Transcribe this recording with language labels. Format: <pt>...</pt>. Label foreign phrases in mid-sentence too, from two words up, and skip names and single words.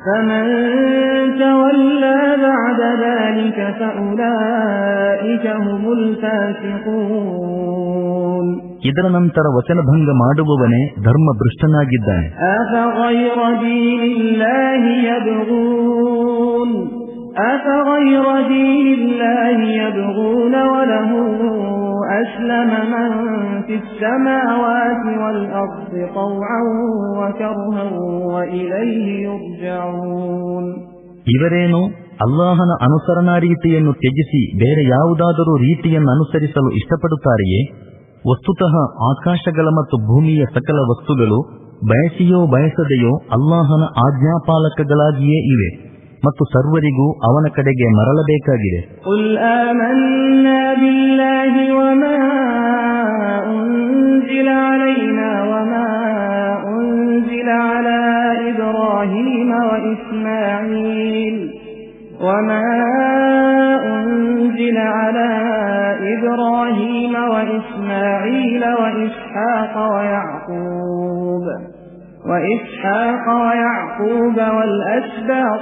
<kn>ಇದರ ನಂತರ ವಚನಭಂಗ ಮಾಡುವವನೇ ಧರ್ಮಭ್ರಷ್ಟನಾಗಿದ್ದಾನೆ.</kn> <ar>أفغير دين الله يبغون وله أسلم من في السماوات والأرض طوعا وكرها وإليه يرجعون.</ar> <kn>ಇವರೇನು ಅಲ್ಲಾಹನ ಅನುಸರಣಾ ರೀತಿಯನ್ನು ತ್ಯಜಿಸಿ ಬೇರೆ ಯಾವುದಾದರೂ ರೀತಿಯನ್ನು ಅನುಸರಿಸಲು ಇಷ್ಟಪಡುತ್ತಾರೆಯೇ? ವಸ್ತುತಃ ಆಕಾಶಗಳ ಮತ್ತು ಭೂಮಿಯ ಸಕಲ ವಸ್ತುಗಳು ಬಯಸಿಯೋ ಬಯಸದೆಯೋ ಅಲ್ಲಾಹನ ಆಜ್ಞಾಪಾಲಕಗಳಾಗಿಯೇ ಇವೆ ಮತ್ತು ಸರ್ವರಿಗೂ ಅವನ ಕಡೆಗೆ ಮರಳಬೇಕಾಗಿದೆ.</kn> <ar>قل آمنا بالله وما أنزل علينا وما أنزل على إبراهيم وإسماعيل وإسحاق ويعقوب والأسباط</ar>